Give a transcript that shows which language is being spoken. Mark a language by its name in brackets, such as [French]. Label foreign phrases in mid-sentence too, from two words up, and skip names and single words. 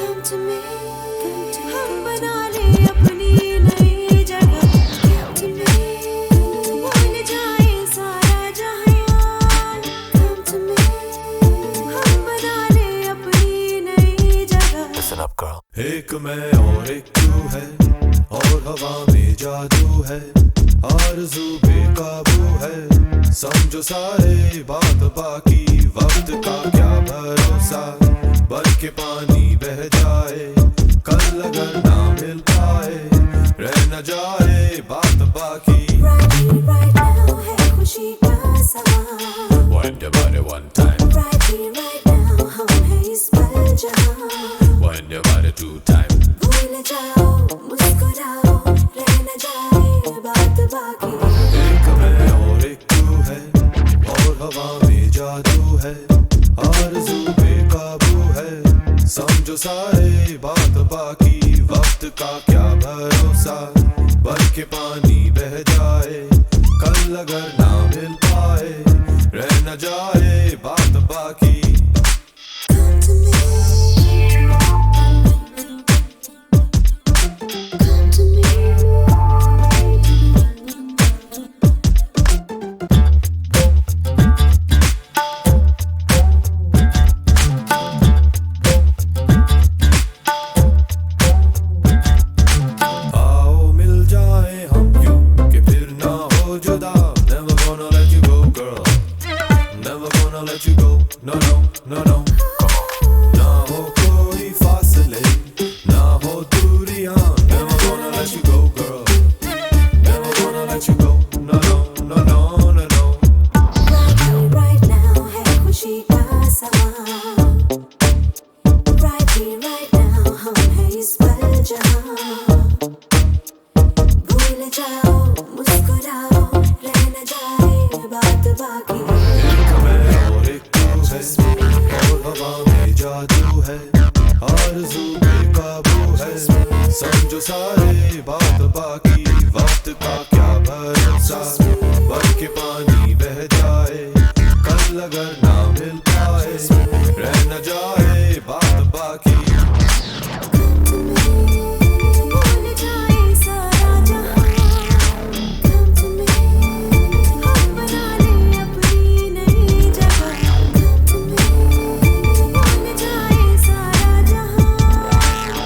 [English] to me, [Hindi] हम बना ले अपनी नई जगह। [English] Come to me, [Hindi] भूल जाए सारा जहां। [English] Come to me, [Hindi] हम बना ले अपनी नई जगह। [English] Listen up, girl. [Hindi] एक मैं और एक तू है, और हवा में जादू है, आरज़ू बेकाबू है, समझो सारे बात बाकी, वक्त का क्या भरोसा, बन के पानी बह जाए, कल अगर ना मिल पाए, रह न जाए बात बाकी। [English] Right here, right now [Hindi] है खुशी का समा। [English] Wind your body one time, Right here, right now [Hindi] हम हैं इस पल जहां। [English] wind your body two time. [Hindi] भूल जाओ, मुस्कुराओ, रह न जाए बात बाकी। एक मैं और एक तू है, और हवा में जादू है, आरज़ू बेकाबू है, समझो सारे बात बाकी, वक्त का क्या भरोसा, बन के पानी बह जाए, कल अगर ना मिल पाए, रह न जाए बात बाकी। [English] Come to me, come to me। [Hindi] आओ मिल जाए हम यूं कि फिर ना हो जुदा, [English] never gonna let you go girl, never gonna let you go, no no no no। [Hindi] ना हो कोई फासले, ना हो दूरियां, [English] never gonna let you go girl, never gonna let you go, no no no no no no। Right here, right now [Hindi] है खुशी का समा। [English] Right here, right now [Hindi] हम हैं इस पल जहां। भूल जाओ, मुस्कुराओ, रह न जाए बात बाकी। एक मैं और एक तू है, और हवा में जादू है, आरज़ू बेकाबू है, समझो सारे बात बाकी, वक्त का क्या भरोसा, बन के पानी बह जाए, कल अगर ना मिल पाए, रह न जाए बात बाकी। भूल जाए सारा जहां। [English] Come to me, [Hindi] हम बना ले अपनी नई जगह। [English] Come to me, [Hindi] भूल जाए सारा जहां।